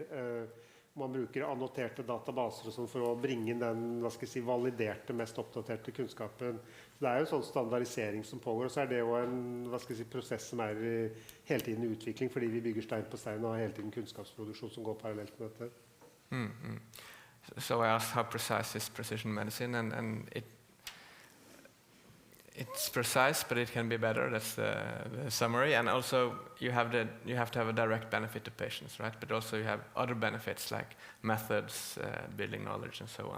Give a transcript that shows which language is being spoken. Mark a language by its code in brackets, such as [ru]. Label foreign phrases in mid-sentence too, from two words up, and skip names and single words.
[no] Man bruker annoterte databaser og sånn for å bringe inn den, hva skal jeg si, validerte, mest oppdaterte kunnskapen. Så det er jo en sånn standardisering som pågår, og så er det jo en, hva skal jeg si, prosess som er hele tiden i utvikling, fordi vi bygger stein på stein og har hele tiden kunnskapsproduksjon som går parallelt med dette. [en] So I asked how precise is precision medicine, and it's precise, but it can be better. That's the summary. And also, you have to have a direct benefit to patients, right? But also, you have other benefits like methods, building knowledge, and so on.